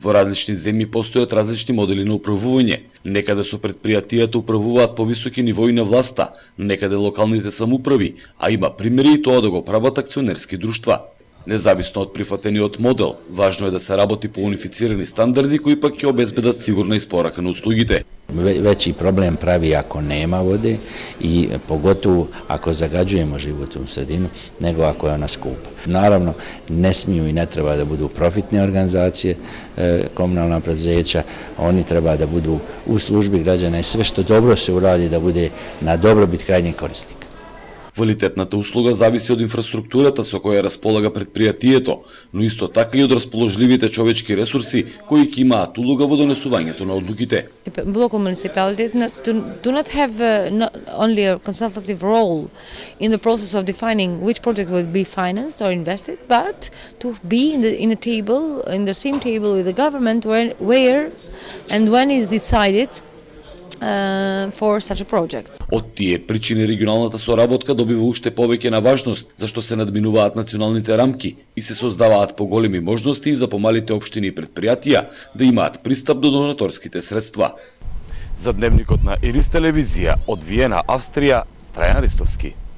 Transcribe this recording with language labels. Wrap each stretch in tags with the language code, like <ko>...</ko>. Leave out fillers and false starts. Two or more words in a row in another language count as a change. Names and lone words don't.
<mk>Во различни земји постојат различни модели на управување. Некаде со предпријатијата управуваат повисоки нивои на власта, некаде локалните самоуправи, а има примери и тоа да го прават акционерски друштва. Независно од прифатениот модел, важно е да се работи по унифицирани стандарди кои пак ќе обезбедат сигурна испорака на услугите.</mk> <sr>Veći problem pravi ako nema vode i pogotovo ako zagađujemo životnu sredinu, nego ako je ona skupa. Naravno, ne smiju i ne treba da budu profitne organizacije, komunalna preduzeća, oni treba da budu u službi građana i sve što dobro se uradi da bude na dobrobit krajnjeg korisnika.</sr> <mk>Квалитетната услуга зависи од инфраструктурата со која располага предпријатието, но исто така и од расположливите човечки ресурси кои ќе имаат улога во донесувањето на одлуките.</mk> <en>Local municipalities do not have not only a consultative role in the process of defining which project will be financed or invested, but to be in the same table with the government where and when is decided for such a project.</en> <mk>Од тие причини регионалната соработка добива уште повеќе на важност, зашто се надминуваат националните рамки и се создаваат поголеми можности за помалите општини и предпријатија да имаат пристап до донаторските средства. За дневникот на Ирис телевизија од Виена, Австрија, Трајан Ристовски.</mk>